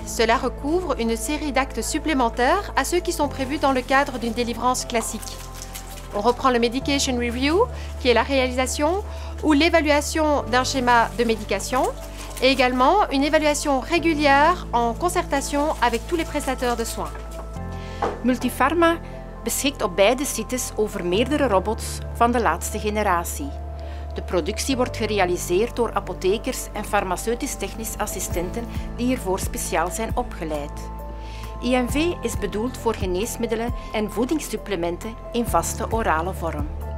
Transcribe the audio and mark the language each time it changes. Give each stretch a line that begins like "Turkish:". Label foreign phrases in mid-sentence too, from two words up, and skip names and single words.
French: Cela recouvre une série d'actes supplémentaires à ceux qui sont prévus dans le cadre d'une délivrance classique. On reprend le
English: Medication Review,
French: qui est la réalisation ou l'évaluation d'un schéma de médication, et également une évaluation régulière en concertation avec tous les prestataires de soins.
Dutch: Multipharma beschikt op beide sites over meerdere robots van de laatste generatie. De productie wordt gerealiseerd door apothekers en farmaceutisch-technisch assistenten die hiervoor speciaal zijn opgeleid. IMV is bedoeld voor geneesmiddelen en voedingssupplementen in vaste orale vorm.